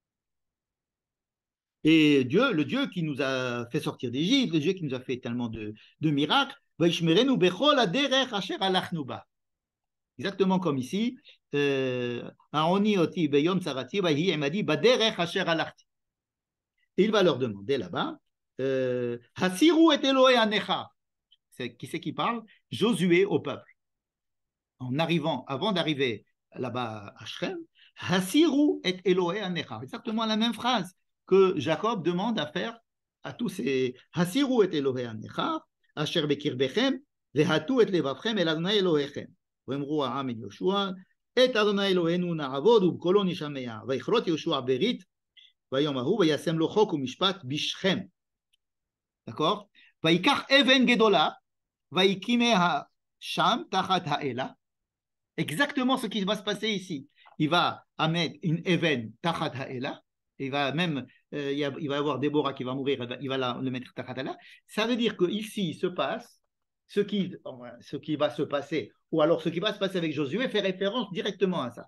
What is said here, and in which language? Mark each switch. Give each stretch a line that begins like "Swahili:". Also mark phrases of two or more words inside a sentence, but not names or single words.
French: Et Dieu, le Dieu qui nous a fait sortir d'Égypte, le Dieu qui nous a fait tellement de miracles, exactement comme ici, et il va leur demander là-bas,
Hebrew: הסירו את אלהי הנכר.
French: Qui c'est qui parle? Josué au peuple. Avant d'arriver là-bas à Shrem,
Hebrew: הסירו את אלהי הנכר.
French: Exactement la même phrase que Jacob demande à faire à tous ces
Hebrew: הסירו את אלהי הנכר אשר בקרבכם והטו את לבבכם אל יהוה אלהיכם. ויאמרו העם אל יהושע את יהוה אלהינו נעבד ובקולו נשמע ויכרת יהושע ברית ביום ההוא וישם לו חק ומשפט בשכם.
French: D'accord?
Hebrew: ויקח אבן גדולה ויקימה שם תחת האלה.
French: Exactement ce qui va se passer ici. Il va amener une
Hebrew: אבן תחת האלה.
French: Il va même, il va y avoir Déborah qui va mourir, il va le mettre
Hebrew: תחת האלה.
French: Ça veut dire qu'ici, il se passe ce qui va se passer, ou alors ce qui va se passer avec Josué fait référence directement à ça.